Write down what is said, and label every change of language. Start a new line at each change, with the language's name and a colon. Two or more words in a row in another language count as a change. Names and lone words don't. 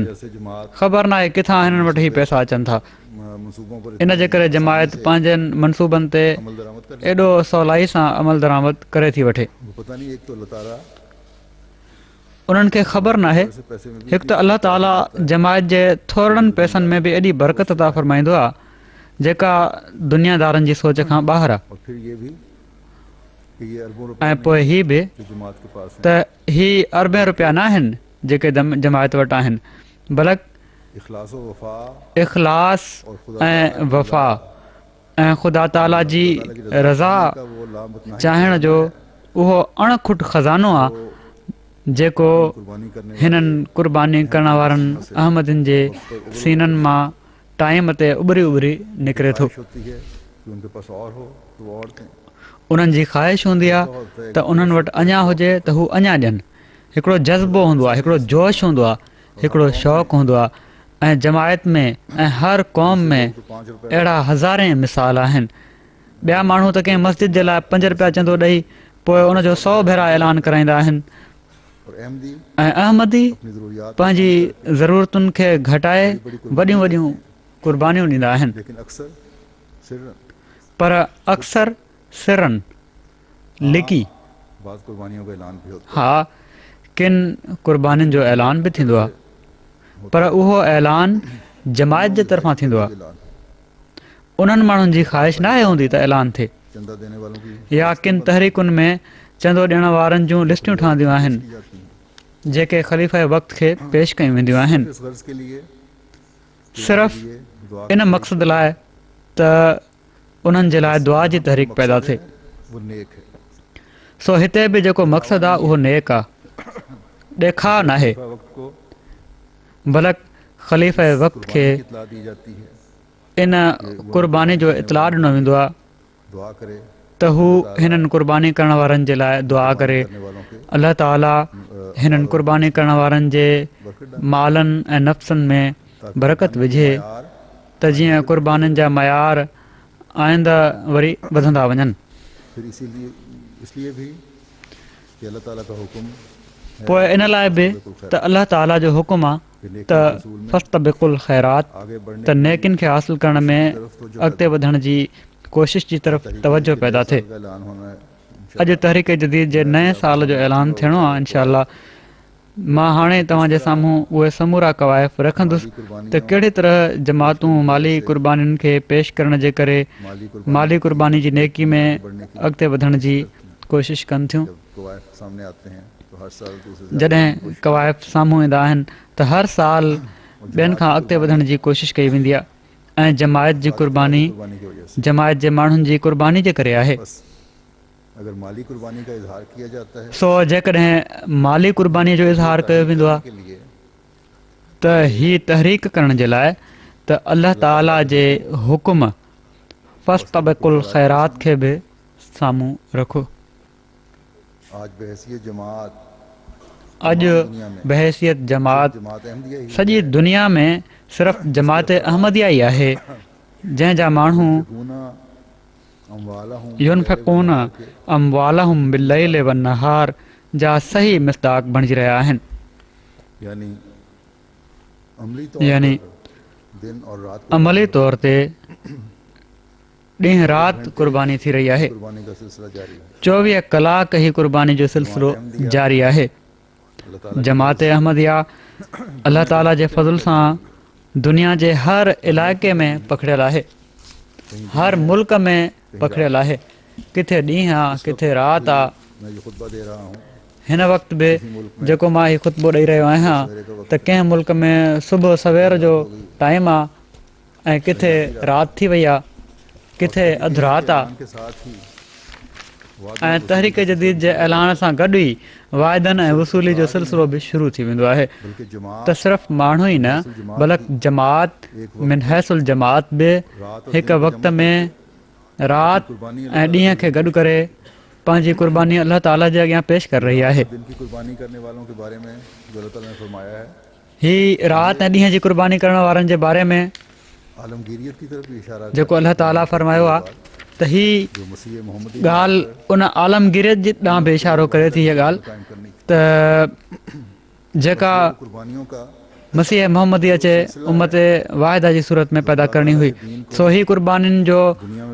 Urdu: جیسے جماعت
Sindhi: ख़बर न आहे किथां हिननि वटि ही पैसा अचनि था।
Urdu: منصوبوں پر
Sindhi: इन जे करे जमायत पंहिंजनि मनसूबनि ते
Urdu: عمل درآمد کر
Sindhi: एॾो सवलाई सां अमल दरामद करे थी वठे।
Urdu: وہ پتا نہیں ایک تو اللہ تعالیٰ
Sindhi: उन्हनि खे ख़बर न आहे
Urdu: سے پیسے میں بھی
Sindhi: हिकु त अलाह ताला जमायत जे थोरनि पैसनि में बि एॾी बरकत अता फ़रमाईंदो आहे जेका दुनियादारनि जी सोच खां ॿाहिरि आहे।
Urdu: اور پھر یہ بھی کہ یہ اربوں
Sindhi: ऐं
Urdu: روپے
Sindhi: पोइ हीअ बि
Urdu: جو جماعت کے پاس ہے,
Sindhi: त ही अरबें रुपया न आहिनि जेके जमायत वटि आहिनि, बल्कि
Urdu: اخلاص و وفا
Sindhi: इख़लास ऐं वफ़ा ऐं ख़ुदा ताला जी रज़ा
Urdu: کا وہ لامت نہیں
Sindhi: चाहिण जो उहो अणखुट ख़ज़ानो आहे जेको
Urdu: قربانی کرنے
Sindhi: हिननि क़ुर्बानी करण वारनि अहमदनि जे सीननि मां टाइम ते उभरी उभरी निकिरे थो।
Urdu: خواہش ہوتی ہے کہ ان کے پاس اور ہو تو وہ اور دیں.
Sindhi: उन्हनि जी ख़्वाहिश हूंदी आहे त उन्हनि वटि अञा हुजे त हू अञा ॾियनि। हिकिड़ो जज़्बो हूंदो आहे, हिकिड़ो जोश हूंदो आहे, हिकिड़ो शौक़ु हूंदो आहे। ऐं जमायत में ऐं हर क़ौम में
Urdu: تو 5 روپے
Sindhi: अहिड़ा हज़ारे मिसाल आहिनि। ॿिया माण्हू त कंहिं मस्जिद जे लाइ 5 रुपया चंदो ॾेई पोइ उनजो 100 भेरा ऐलान कराईंदा आहिनि।
Urdu: اور احمدی
Sindhi: ऐं अहमदी
Urdu: اپنی ضروریات
Sindhi: पंहिंजी ज़रूरतुनि खे घटाए वॾियूं वॾियूं क़ुर्बानियूं ॾींदा आहिनि,
Urdu: لیکن اکثر صرف
Sindhi: पर अक्सर सिरनि लिकी
Urdu: بعض قربانیوں کا اعلان بھی ہوتا
Sindhi: हा किन क़ुर्बानियुनि जो ऐलान बि थींदो आहे, पर उहो ऐलान जमायत जे तरफ़ां थींदो
Urdu: ہے
Sindhi: आहे। ऐलान। उन्हनि माण्हुनि जी ख़्वाहिश नाहे हूंदी त ऐलान थिए,
Urdu: چندہ دینے والوں کی
Sindhi: या किन तहरीकुनि में चंदो ॾियण वारनि जूं लिस्टियूं ठहंदियूं आहिनि
Urdu: کی جاتی ہے
Sindhi: जेके ख़लीफ़े वक़्त खे पेश कयूं वेंदियूं आहिनि,
Urdu: اس غرض کے لیے صرف دعا
Sindhi: इन मक़सद लाइ त उन्हनि जे लाइ दुआ जी तहरीक पैदा थिए।
Urdu: وہ نیک ہے.
Sindhi: सो हिते बि जेको मक़सदु आहे उहो नेक आहे, ॾेखार नाहे,
Urdu: وقت کو
Sindhi: बल्कि ख़लीफ़े वक़्त खे
Urdu: قربانی کی اطلاع دی جاتی ہے,
Sindhi: इन क़ुर्बानी जो इतलाह ॾिनो वेंदो आहे दुआ करे त हू हिननि क़ुर्बानी करण वारनि जे लाइ दुआ करे
Urdu: کرنے والوں کے
Sindhi: अलाह ताला हिननि क़ुर्बानी करण वारनि जे मालनि ऐं नफ़्सनि में बरकत विझे
Urdu: یار
Sindhi: त जीअं क़ुर्बानीनि जा मयार आईंदा वरी वधंदा वञनि।
Urdu: پھر اسی لیے اس لیے بھی کہ اللہ تعالیٰ کا حکم
Sindhi: पोइ इन लाइ बि त अलाह ताला जो हुकुम आहे त
Arabic: فاستبقوا الخيرات
Urdu: آگے بڑھنے
Sindhi: त नेकिन खे हासिल करण में अॻिते वधण जी कोशिश जी तरफ़ तवजो पैदा थिए।
Urdu: کا اعلان ہونا ہے.
Sindhi: अॼु तहरीक जदीद जे नए साल जो ऐलान थियणो आहे इंशाअल्लाह। मां हाणे तव्हांजे साम्हूं उहे समूरा कवाइफ़ रखंदुसि त कहिड़ी तरह जमातूं माली क़ुर्बानीुनि खे पेश करण जे करे माली क़ुर्बानी जी नेकी में अॻिते वधण जी कोशिश कनि थियूं।
Urdu: جب قواعد سامنے آتے ہیں تو ہر سال دوسرے
Sindhi: जॾहिं कवाइफ़ साम्हूं ईंदा आहिनि त हर साल ॿियनि खां अॻिते वधण जी कोशिशि कई वेंदी आहे ऐं जमायत जी क़ुर्बानी
Urdu: قربانی کی وجہ سے
Sindhi: जमायत जे माण्हुनि जी क़ुर्बानी जे करे आहे।
Urdu: بس اگر مالی قربانی کا اظہار کیا جاتا ہے
Sindhi: सो जेकॾहिं माली क़ुर्बानीअ जो इज़हार कयो वेंदो आहे
Urdu: کے لیے
Sindhi: त ही तहरीक करण जे लाइ त अल्लाह ताला जे हुकुम
Arabic: فاستبقوا الخيرات
Sindhi: खे बि साम्हूं रखो।
Urdu: آج بحیثیت جماعت
Sindhi: अॼु बहसियत जमात जमात अहमदिया ही सॼी दुनिया में सिर्फ़ु जमात अहमदिया ई आहे जंहिंजा माण्हू
Arabic: غنا أموالهم ينفقون أموالهم بالليل والنهار
Sindhi: जा सही मिस्दाक़ बणिजी रहिया आहिनि।
Urdu: یعنی عملی طور
Sindhi: यानी
Urdu: پر دن اور رات
Sindhi: अमली तौर ते ॾींहुं राति क़ुर्बानी थी रही आहे।
Urdu: قربانی کا سلسلہ جاری ہے.
Sindhi: 24 कलाक ही क़ुर्बानी जो सिलसिलो जारी आहे। अल्लाह ताला जमात अहमदिया अल्लाह ताला जे फज़ल सां दुनिया जे हर इलाइक़े में पखिड़ियल आहे, हर मुल्क में पखिड़ियल आहे। किथे ॾींहुं आहे, किथे राति आहे।
Urdu: میں جو خطبہ دے رہا ہوں
Sindhi: हिन वक़्त बि जेको मां हीउ ख़ुतबो ॾेई रहियो आहियां त कंहिं मुल्क में सुबुह सवेर जो टाइम आहे ऐं किथे राति थी वई आहे, किथे अधु राति आहे।
Urdu: کے ساتھ ہی
Sindhi: ऐं तहरीक जदीद जे ऐलान सां गॾु ई वाइदनि ऐं वसूली जो सिलसिलो बि शुरू थी वेंदो आहे।
Urdu: بلکہ جماعت
Sindhi: त सिर्फ़ु माण्हू ई न बल्कि जमात मिन हैसुल जमात बि हिकु वक़्त में राति ऐं ॾींहं खे गॾु करे पंहिंजी क़ुर्बानी अल्लाह ताला जे अॻियां पेश करे रही आहे।
Urdu: دن کی قربانی کرنے والوں کے بارے میں جو اللہ تعالیٰ نے فرمایا ہے
Sindhi: ही राति ऐं ॾींहं जी क़ुर्बानी करण वारनि जे बारे में
Urdu: عالمگیریت کی طرف بھی اشارہ
Sindhi: जेको अल्लाह ताला फरमायो आहे त ही
Urdu: جو مسیح محمدی
Sindhi: ॻाल्हि उन आलमगिरियत जे ॾांहुं बि इशारो करे थी। हीअ ॻाल्हि
Urdu: قائم کرنے کی
Sindhi: त जेका
Urdu: قربانیوں کا
Sindhi: मसीह मोहम्मदी अचे उम्मत वाहिदा जी सूरत में पैदा करणी हुई। सो ही क़ुर्बानीनि जो